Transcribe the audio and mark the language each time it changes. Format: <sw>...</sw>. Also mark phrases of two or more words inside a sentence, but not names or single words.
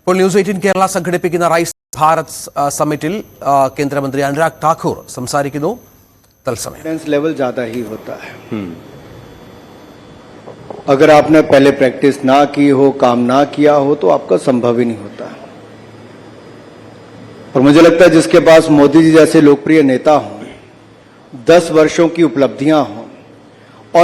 <ml>ഇപ്പോൾ ന്യൂസ് 18 കേരള സംഘടിപ്പിക്കുന്ന റൈസ് ഭാരത് സമ്മിറ്റിൽ കേന്ദ്രമന്ത്രി അനുരാഗ് ഠാക്കൂർ സംസാരിക്കുന്നു. തത്സമയം</ml> <hi>लेवल ज्यादा ही होता है. अगर आपने पहले प्रैक्टिस ना की हो, काम ना किया हो, तो आपका संभव ही नहीं होता. और मुझे लगता है जिसके पास मोदी जी जैसे लोकप्रिय नेता हों, 10 वर्षों की उपलब्धियां हों और</hi>